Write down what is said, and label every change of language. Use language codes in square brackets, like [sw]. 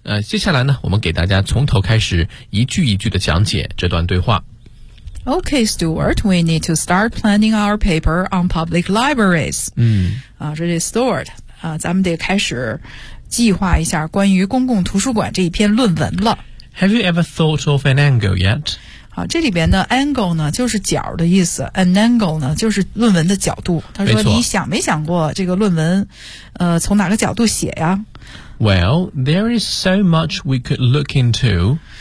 [zh] 接下来呢我们给大家从头开始一句一句的讲解这段对话。 [en] OK Stuart, we need to start planning our paper on public libraries. [zh] 这是 Stuart, 咱们得开始计划一下关于公共图书馆这一篇论文了。 [en] Have you ever thought of an angle yet? [zh] 好，这里边的 angle 呢就是角的意思， an angle 呢就是论文的角度。他说你想没想过这个论文从哪个角度写呀？ [en] Well, there is so much we could look into.